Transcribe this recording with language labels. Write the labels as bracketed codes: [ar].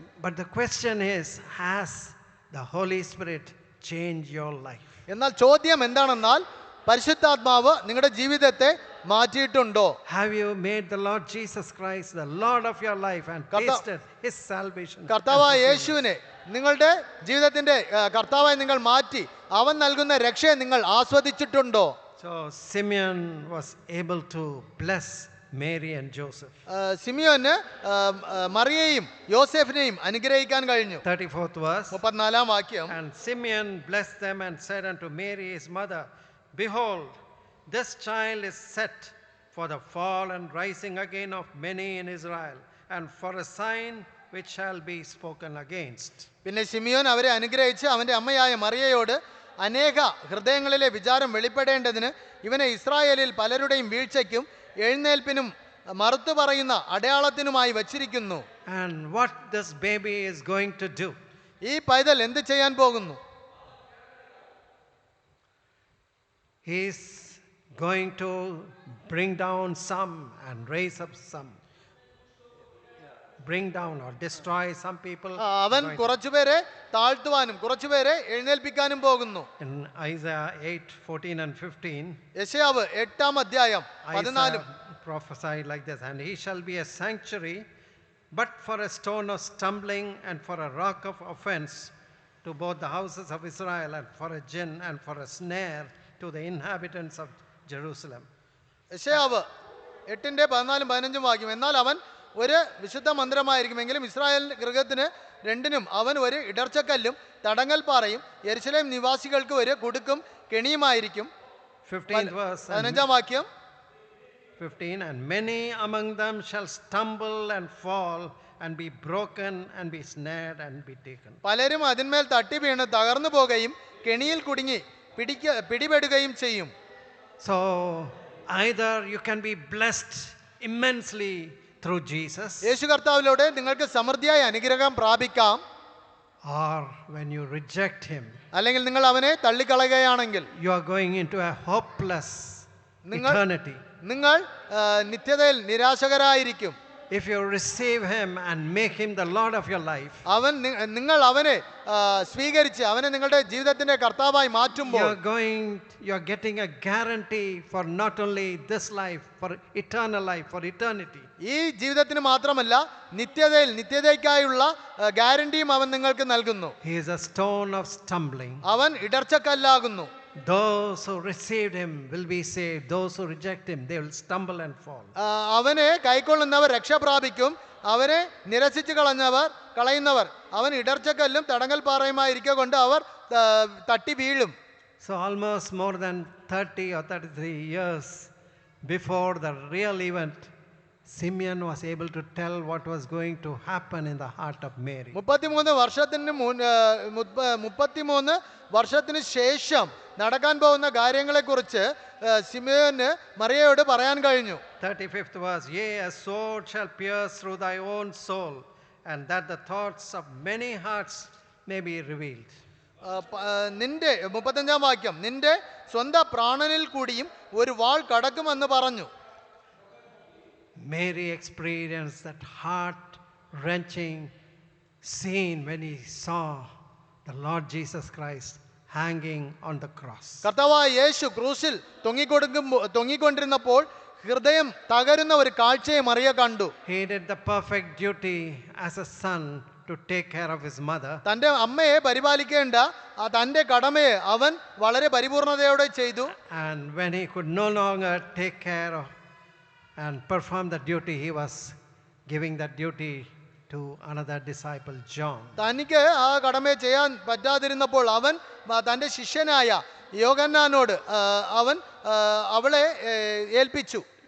[en] But the question is, has the Holy Spirit changed your life? [ml] എന്നാൽ ചോദ്യം എന്താണെന്നാൽ പരിശുദ്ധാത്മാവ് നിങ്ങളുടെ ജീവിതത്തെ മാറ്റിയിട്ടുണ്ടോ? [en] Have you made the Lord Jesus Christ the Lord of your life and tasted his salvation? [ml] കർത്താവായ യേശുവിനെ നിങ്ങളുടെ ജീവിതത്തിന്റെ കർത്താവായി നിങ്ങൾ മാറ്റി അവൻ നൽകുന്ന രക്ഷയെ നിങ്ങൾ ആസ്വദിച്ചിട്ടുണ്ടോ? [en] So Simeon was able to bless Mary and Joseph. [ml] സിമിയോന് മറിയയെയും യോസേഫിനെയും അനുഗ്രഹിക്കാൻ കഴിഞ്ഞു. [en] 34th verse. [ml] 34-ാം വാക്യം. [en] And Simeon blessed them and said unto Mary his mother, behold, this child is set for the fall and rising again of many in Israel, and for a sign which shall be spoken against. [ml] പിന്നെ Simeon അവരെ അനുഗ്രഹിച്ച് അവന്റെ അമ്മയായ മറിയയോട് അനേക ഹൃദയങ്ങളിലെ വിചാരം വെളിപ്പെടേണ്ടതിന് ഇവനെ ഇസ്രായേലിൽ പലരുടെയും വീഴ്ചയ്ക്കും എഴുന്നേൽപ്പിനും മറുത്തു പറയുന്ന അടയാളത്തിനുമായി വച്ചിരിക്കുന്നു. [en] And what this baby is going to do? [ml] ഈ പൈതൽ എന്ത് ചെയ്യാൻ പോകുന്നു? [en] He is going to bring down some and raise up some. Bring down or destroy some people. [ml] അവൻ കുറച്ചുപേരെ താഴ്ത്തുവാനും കുറച്ചുപേരെ എഴുന്നേൽപ്പിക്കാനും പോകുന്നു. [en] In Isaiah 8:14 and 15, [ml] യെശയ്യാവ് 8-ാം അധ്യായം [en] Isaiah prophesied like this, and he shall be a sanctuary, but for a stone of stumbling and for a rock of offense to both the houses of Israel, and for a gin and for a snare to the inhabitants of Jerusalem. [ml] യെശയ്യാവ് 8-14-15 വാക്യം. എന്നാൽ അവൻ ഒരു വിശുദ്ധ മന്ദിരമായിരിക്കുമെങ്കിലും Israel ഗൃഹത്തിന് രണ്ടിനും അവൻ ഒരു ഇടർച്ചക്കല്ലും തടങ്ങൽ പാറയും യെരുശലേം നിവാസികൾക്ക് ഒരു കുടുക്കും കെണിയുമായിരിക്കും. [en] 15th verse. [ml] 15-ാം വാക്യം. [en] 15, and many among them shall stumble and fall and be broken and be snared and be taken. [ml] പലരും അതിന്മേൽ തട്ടി വീണ് തകർന്നു പോകുകയും കെണിയിൽ കുടുങ്ങി പിടിപെടുകയും ചെയ്യും. [en] So either you can be blessed immensely through Jesus, [ml] യേശു കർത്താവിലൂടെ നിങ്ങൾക്ക് സമൃദ്ധിയായ അനുഗ്രഹം പ്രാപിക്കാം, [en] or when you reject him, [ml] അല്ലെങ്കിൽ നിങ്ങൾ അവനെ തള്ളിക്കളയുകയാണെങ്കിൽ [en] you are going into a hopeless [ml] നിങ്ങൾ [en] eternity. [ml] നിങ്ങൾ നിത്യതയിൽ നിരാശകരായിരിക്കും. [en] If you receive him and make him the Lord of your life, [ml] നിങ്ങൾ അവനെ സ്വീകരിച്ച് അവനെ നിങ്ങളുടെ ജീവിതത്തിന്റെ കർത്താവായി മാറ്റുമ്പോൾ [en] you're getting a guarantee for not only this life, for eternal life, for eternity. [ml] ഈ ജീവിതത്തിന് മാത്രമല്ല നിത്യതയ്ക്കായുള്ള ഗ്യാരണ്ടിയും അവൻ നിങ്ങൾക്ക് നൽകുന്നു. [en] He is a stone of stumbling. [ml] അവൻ ഇടർച്ചക്കല്ലാകുന്നു. [en] Those who received him will be saved. Those who reject him, they will stumble and fall. [ml] അവനെ കൈക്കൊള്ളുന്നവർ രക്ഷ പ്രാപിക്കും, അവനെ നിരസിച്ച് കളയുന്നവർ അവൻ ഇടർച്ചക്കല്ലും തടങ്ങൽ പാറയുമായിരിക്കെ കൊണ്ട് അവർ തട്ടി വീഴും. [en] So almost more than 30 or 33 years before the real event, Simeon was able to tell what was going to happen in the heart of Mary. [ml] 33 വർഷത്തിന് ശേഷം നടക്കാൻ പോകുന്ന കാര്യങ്ങളെക്കുറിച്ച് സിമിയോന് മറിയയോട് പറയാൻ കഴിഞ്ഞു. [en] 35th verse, yea, a sword shall pierce through thy own soul, and that the thoughts of many hearts may be revealed. [ml] നിന്റെ 35-ാം വാക്യം, നിന്റെ സ്വന്തം പ്രാണനിൽ കൂടിയും ഒരു വാൾ കടക്കുമെന്ന് പറഞ്ഞു. [en] Mary experienced that heart-wrenching scene when he saw the Lord Jesus Christ hanging on the cross. [ml] കർത്താവായ യേശു ക്രൂശിൽ തൊങ്ങിക്കൊണ്ടിരുന്നപ്പോൾ ഹൃദയം തകരുന്ന ഒരു കാഴ്ചയെ മറിയ കണ്ടു. [en] He did the perfect duty as a son to take care of his mother. [ml] തന്റെ അമ്മയെ പരിപാലിക്കേണ്ട തന്റെ കടമയെ അവൻ വളരെ പരിപൂർണതയോടെ ചെയ്തു. [en] And when he could no longer take care of and perform the duty, he was giving that duty to another disciple, John. [ml] തനിക്ക് ആ കടമയെ ചെയ്യാൻ പറ്റാതിരുന്നപ്പോൾ അവൻ തന്റെ ശിഷ്യനായ യോഹന്നാനോട് അവൻ അവളെ ഏൽപ്പിച്ചു.